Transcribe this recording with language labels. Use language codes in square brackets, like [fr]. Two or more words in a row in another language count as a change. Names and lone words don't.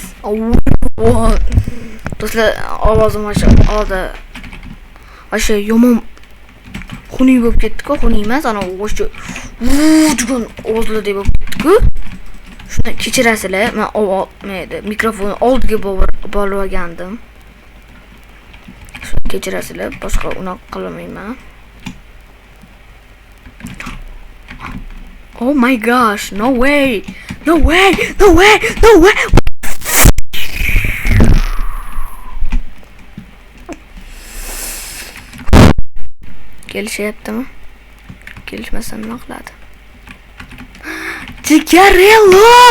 [uz] Do'stlar, ovozim o'sha yomon xunuk bo'lib ketdi-ku, xunuk emas, ana o'sha degan ovozlarda bo'lib ketdi-ku. Shuni kechirasizlar, men mikrofonni oldiga borib olgandim. Shuni kechirasizlar, boshqa unaqa qilmayman. [en] Oh my gosh, no way. [uz] Kelishyaptimi? Kelishmasa nima qiladi? Jigarello!